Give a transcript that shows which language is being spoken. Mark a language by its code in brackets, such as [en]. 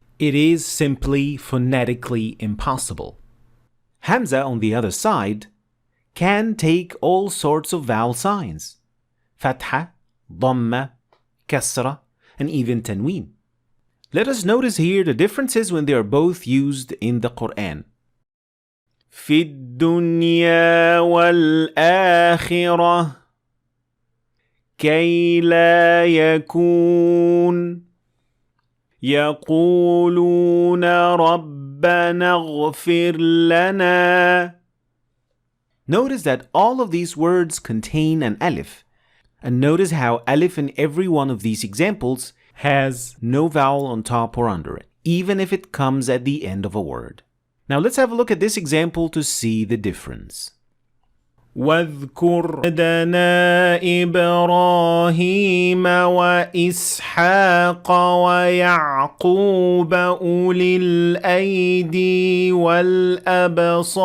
[en] It is simply phonetically impossible. Hamza, on the other side, can take all sorts of vowel signs. Fatha, dhamma, kasra, and even tanween. Let us notice here the differences when they are both used in the Quran. [ar] في الدنيا والآخرة كي لا يكون يقولون ربنا اغفر لنا. [en] Notice that all of these words contain an alif. And notice how alif in every one of these examples has no vowel on top or under it, even if it comes at the end of a word. Now let's have a look at this example to see the difference. [ar] واذكر عبدنا إبراهيم وإسحاق ويعقوب أولي الأيدي والأبصار.